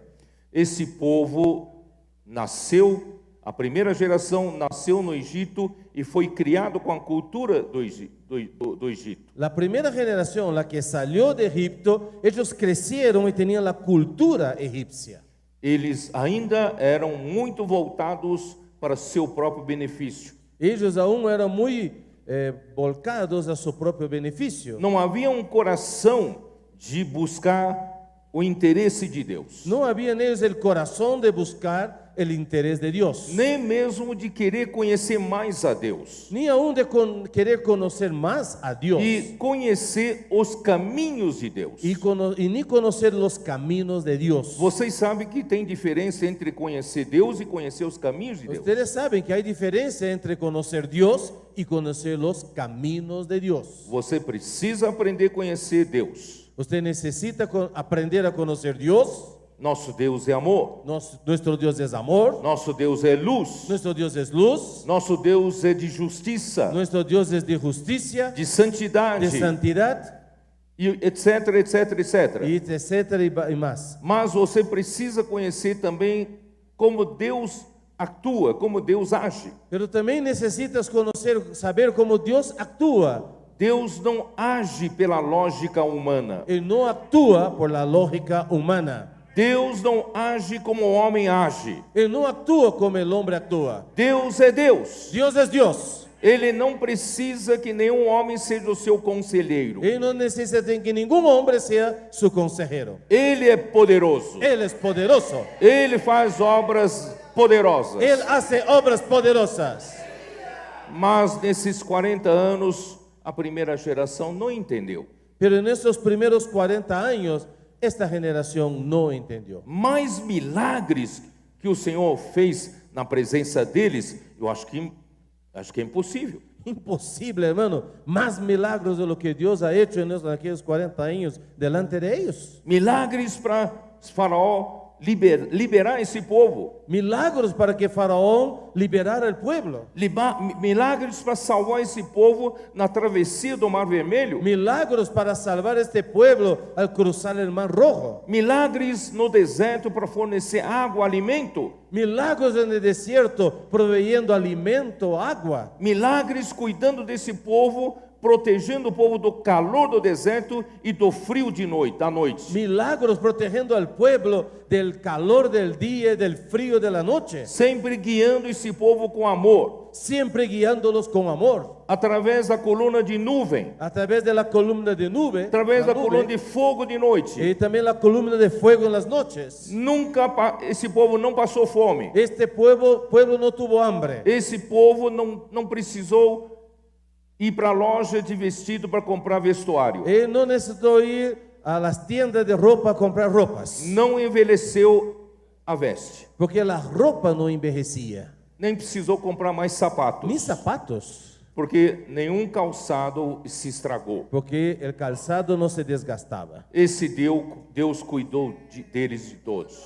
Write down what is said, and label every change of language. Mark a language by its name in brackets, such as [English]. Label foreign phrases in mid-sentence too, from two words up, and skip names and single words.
[Portuguese] Esse povo nasceu, a primeira geração nasceu no Egito e foi criado com a cultura do Egito. [Spanish] La primera generación, la que salió de Egipto, ellos crecieron y tenían la cultura egipcia. [Portuguese] Eles ainda eram muito voltados para seu próprio benefício. [Spanish] Ellos aún eran muy volcados a su propio beneficio. [Portuguese] Não havia um coração de buscar o interesse de Deus. [Spanish] No había en ellos el corazón de buscar el interés de Dios, [Portuguese] Nem mesmo de querer conhecer mais a Deus. [Spanish] ni aún de querer conocer más a Dios, [Portuguese] E conhecer os caminhos de Deus. [Spanish] y ni conocer los caminos de Dios. [Portuguese] Vocês sabem que tem diferença entre conhecer Deus e conhecer os caminhos de Deus. [Spanish] Ustedes saben que hay diferencia entre conocer Dios y conocer los caminos de Dios. [Portuguese] Você precisa aprender a conhecer Deus. [Spanish] Usted necesita aprender a conocer Dios. [Portuguese] Nosso Deus é amor. [Spanish] Nuestro Dios es amor, [Portuguese] Nosso Deus é luz. [Spanish] nuestro Dios es luz, [Portuguese] Nosso Deus é de justiça, [Spanish] nuestro Dios es de justicia, [Portuguese] de santidade, [Spanish] de santidad, [Portuguese] e etc, etc, etc. [Spanish] y etcétera y más. [Portuguese] Mas você precisa conhecer também como Deus atua, como Deus age. [Spanish] Pero también necesitas saber cómo Dios actúa. [Portuguese] Deus não age pela lógica humana. [Spanish] Él no actúa por la lógica humana. [Portuguese] Deus não age como o homem age. [Spanish] Él no actúa como el hombre actúa. [Portuguese] Deus é Deus. [Spanish] Dios es Dios. [Portuguese] Ele não precisa que nenhum homem seja o seu conselheiro. [Spanish] Él no necesita que ningún hombre sea su consejero. [Portuguese] Ele é poderoso. [Spanish] Él es poderoso. [Portuguese] Ele faz obras poderosas. [Spanish] Él hace obras poderosas. [Portuguese] Mas nesses 40 anos, a primeira geração não entendeu. [Spanish] Pero en estos primeros 40 años, esta generación no entendió. [Portuguese] Mais milagres que o Senhor fez na presença deles, eu acho que é impossível. [Spanish] Imposible, hermano. Más milagros de lo que Dios ha hecho en aquellos 40 años delante de ellos. [Portuguese] Milagres para Faraó liberar esse povo. [Spanish] Milagros para que Faraón liberara el pueblo. [Portuguese] Milagres para salvar esse povo na travessia do Mar Vermelho. [Spanish] Milagros para salvar este pueblo al cruzar el Mar Rojo. [Portuguese] Milagres no deserto para fornecer água, alimento. [Spanish] Milagros en el desierto proveyendo alimento, agua. [Portuguese] Milagres cuidando desse povo, protegendo o povo do calor do deserto e do frio à noite. [Spanish] Milagros protegiendo al pueblo del calor del día y del frío de la noche. [Portuguese] Sempre guiando esse povo com amor. [Spanish] Siempre guiándolos con amor. [Portuguese] Através da coluna de nuvem. [Spanish] A través de la columna de nube. [Portuguese] Através da coluna de fogo de noite. [Spanish] Y también la columna de fuego en las noches. [Portuguese] Nunca esse povo não passou fome. [Spanish] Este pueblo no tuvo hambre. [Portuguese] Esse povo não precisou ir para a loja de vestido para comprar vestuário. [Spanish] Él no necesitó ir a las tiendas de ropa a comprar ropas. [Portuguese] Não envelheceu a veste. [Spanish] Porque la ropa no envejecía. [Portuguese] Nem precisou comprar mais sapatos. [Spanish] Ni zapatos. [Portuguese] Porque nenhum calçado se estragou. [Spanish] Porque el calzado no se desgastaba. [Portuguese] Esse Deus cuidou deles de todos.